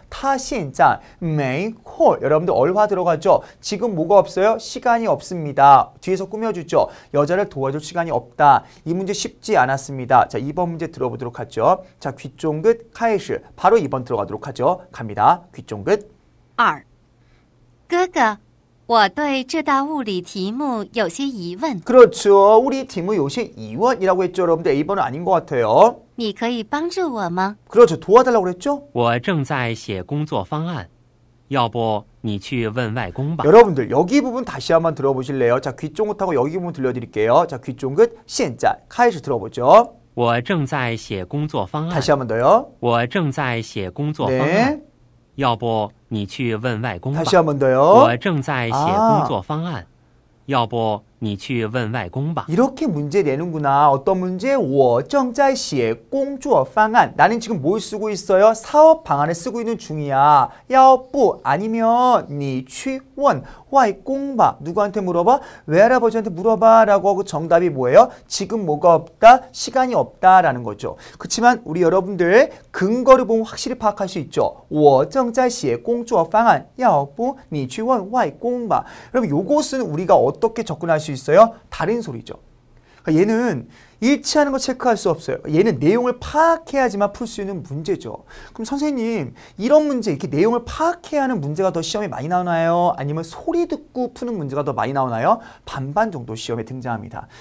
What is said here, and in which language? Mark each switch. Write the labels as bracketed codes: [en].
[zh] 他现在没空 [ko] 여러분들 얼화 들어가죠. 지금 뭐가 없어요? 시간이 없습니다. 뒤에서 꾸며주죠. 여자를 도와줄 시간이 없다. 이 문제 쉽지 않았습니다. 자, 2번 문제 들어보도록 하죠. 자, 귀 쫑긋 카이시 바로 2번 들어가도록 하죠. 갑니다. 귀 쫑긋. 2. [zh] 哥哥，我对这道物理题目有些疑问， [ko] 그렇죠. 우리 팀은 요새 2원이라고 했죠. 여러분들 A번은 아닌 것 같아요. [zh] 你可以帮助我吗？ [ko] 그렇죠. 도와달라고 그랬죠. [zh] 我正在写工作方案，要不你去问外公吧。 [ko] 여러분들 여기 부분 다시 한번 들어보실래요? 자, 귀 쫑긋하고 여기 부분 들려드릴게요. 자, 귀 쫑긋 现在 카이시 들어보죠. [zh] 我正在写工作方案 [ko] 다시 ， 한번 더요. [zh] 我正在写工作方案， [ko] 네. [zh] 要不你去问外公吧。 [ko] 다시 한번 더요. [zh] 我正在写工作方案，要不你去问外公吧。 [ko] 이렇게 문제 내는구나. 어떤 문제? [zh] 我正在写工作方案. [ko] 나는 지금 뭘 쓰고 있어요? 사업 방안을 쓰고 있는 중이야. [zh] 要不 [ko] 아니면 [zh] 你去问外公吧. [ko] 누구한테 물어봐? 외할아버지한테 물어봐 라고 하고 정답이 뭐예요? 지금 뭐가 없다? 시간이 없다 라는 거죠. 그렇지만 우리 여러분들 근거를 보면 확실히 파악할 수 있죠. [zh] 我正在写工作方案要不你去问外公吧. [ko] 여러분 요것은 우리가 어떻게 접근할 수 있어요? 다른 소리죠. 그러니까 얘는 일치하는 거 체크할 수 없어요. 얘는 내용을 파악해야지만 풀 수 있는 문제죠. 그럼 선생님 이런 문제 이렇게 내용을 파악해야 하는 문제가 더 시험에 많이 나오나요? 아니면 소리 듣고 푸는 문제가 더 많이 나오나요? 반반 정도 시험에 등장합니다.